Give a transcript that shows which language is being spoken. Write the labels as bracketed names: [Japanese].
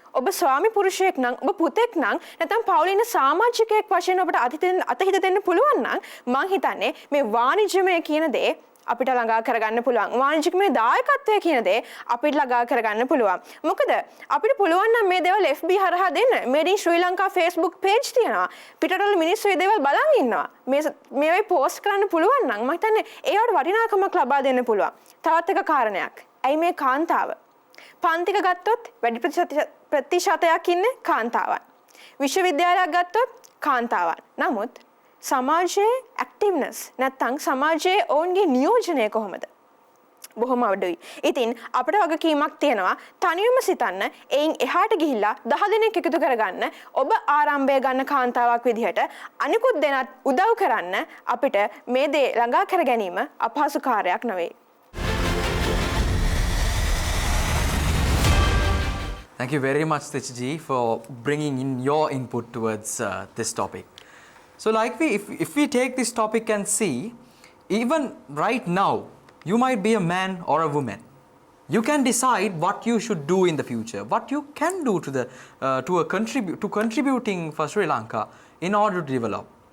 [Sinhala] ඔබ ස්වාමි පුරුෂයෙක් නම්, ඔබ පුතෙක් නම්, නැත්නම් පවුලේ ඉන්න සමාජිකයෙක් වශයෙන් ඔබට අතහිත දෙන්න පුළුවන් නම් මං හිතන්නේ මේ වාණිජමය කියන දේ අපිට ළඟා කරගන්න පුළුවන්. වාණිජිකමය දායකත්වය කියන දේ අපිට ළඟා කරගන්න පුළුවන්. මොකද අපිට පුළුවන් නම් මේ දේවල් FB හරහා දෙන්න. Made in Sri Lanka Facebook page තියෙනවා. පිටරටවල මිනිස්සු මේ දේවල් බලන් ඉන්නවා. මේවයි පෝස්ට් කරන්න පුළුවන් නම් මම හිතන්නේ ඒවට වටිනාකමක් ලබා දෙන්න පුළුවන්. තවත් එක කාරණයක්. ඇයි මේ කාන්තාව? පන්තික ගත්තොත් වැඩි ප්‍රතිශතයක් ඉන්නේ කාන්තාවන්. විශ්වවිද්‍යාලයක් ගත්තොත් කාන්තාවන්. නමුත් සමාජයේ ඇක්ටිව්නස් නැත්නම් සමාජයේ ඔවුන්ගේ නියෝජනය කොහොමද? බොහොම අඩුයි. ඉතින් අපිට වගකීමක් තියෙනවා තනියම සිතන්න, එයින් එහාට ගිහිල්ලා 10 දෙනෙක් එකතු කරගන්න, ඔබ ආරම්භය ගන්න කාන්තාවක් විදිහට අනිකුත් දෙනාත් උදව් කරන්න. අපිට මේ දේ ළඟා කර ගැනීම අපහසු කාර්යයක් නෙවෙයි. [English] Thank you very much, Tichji, for bringing in your input towards this topic. So if we take this topic and see, even right now, you might be a man or a woman. You can decide what you should do in the future, what you can do to contributing for Sri Lanka in order to develop.